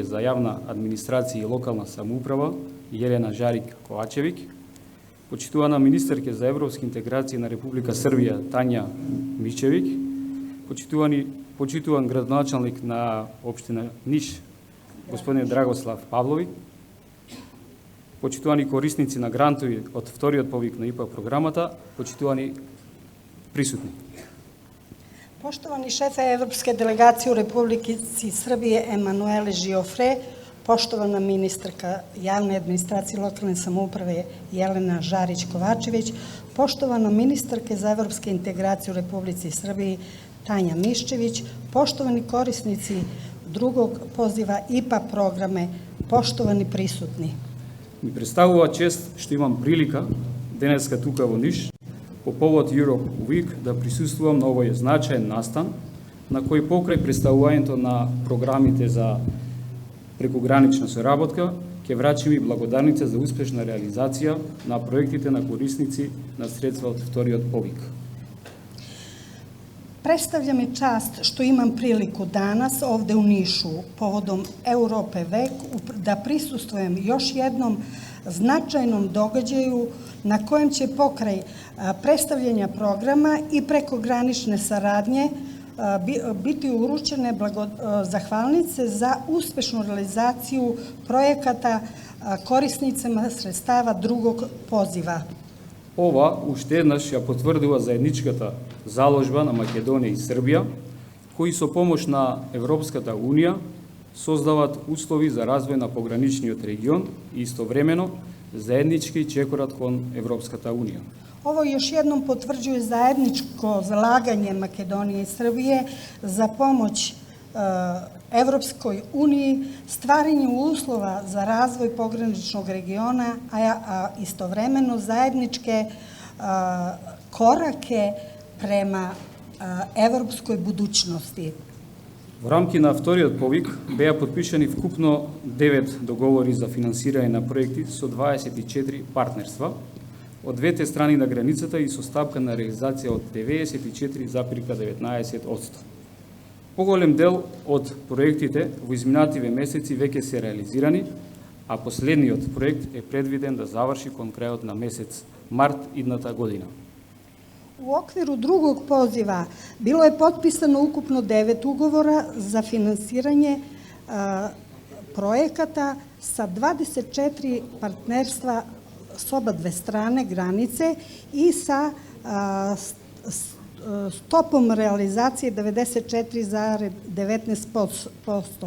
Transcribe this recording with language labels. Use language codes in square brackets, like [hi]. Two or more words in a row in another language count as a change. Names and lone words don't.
[mk] за јавна администрација и локална самоуправа, Јелена Жарик Ковачевик, почитувана министерке за европски интеграција на Република Србија, Тања Мичевик, почитуван градоначалник на општина Ниш, господин Драгослав Павловик, почитувани корисници на грантови од вториот повик на ИПА програмата, почитувани присутни. [sr] Poštovani šefe Evropske delegacije u Republici Srbije Emanuele Žiofre, poštovana ministarka javne administracije i lokalne samouprave Jelena Žarić-Kovačević, poštovana ministarka za evropske integracije u Republici Srbiji Tanja Miščević, poštovani korisnici drugog poziva IPA програме, поштовани присутни. [mk] Ми представува чест што имам прилика денеска тука во Ниш по повод Europe Week да присуствувам на овој значаен настан на кој покрај представувањето на програмите за прекогранична соработка ќе врачим и благодарница за успешна реализација на проектите на корисници на средства од вториот повик. [sr] Predstavlja mi čast što imam priliku danas ovde u Nišu povodom Europe Week da prisustvujem još jednom značajnom događaju na kojem će pokraj predstavljanja programa i prekogranične saradnje biti uručene zahvalnice za uspešnu realizaciju projekata korisnicama sredstava drugog poziva. [mk] Ова уште еднаш ја потврдува заедничката заложба на Македонија и Србија, кои со помош на Европската Унија создават услови за развој на пограничниот регион и истовремено заеднички чекорат кон Европската Унија. [sr] Ovo još jednom potvrđuje zajedničko zalaganje Makedonije i Srbije za pomoć Evropskoj uniji, stvaranju uslova za razvoj pograničnog regiona, a istovremeno zajedničke korake prema evropskoj budućnosti. [mk] Во рамки на вториот повик беа подпишани вкупно 9 договори за финансирање на проекти со 24 партнерства од двете страни на границата и со стапка на реализација од 94,19%. Поголем дел од проектите во изминативе месеци веќе се реализирани, а последниот проект е предвиден да заврши кон крајот на месец март идната година. [sr] U okviru drugog poziva bilo je potpisano ukupno 9 ugovora za finansiranje projekata sa 24 partnerstva s oba dve strane granice i sa stopom realizacije 94,19%.